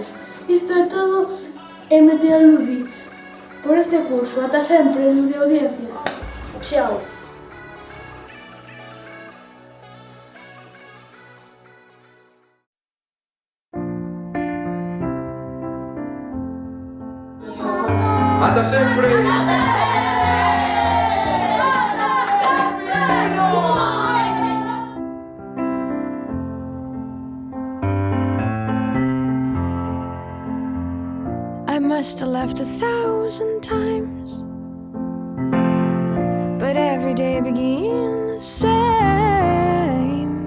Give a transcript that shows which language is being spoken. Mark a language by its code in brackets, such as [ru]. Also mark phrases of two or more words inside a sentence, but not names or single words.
[gl] Isto é todo en Meteorludi por este curso. Ata sempre, Ludi Audiencia. Chao. ¡Ata sempre! [en] I must have left 1,000 times, but every day began the same.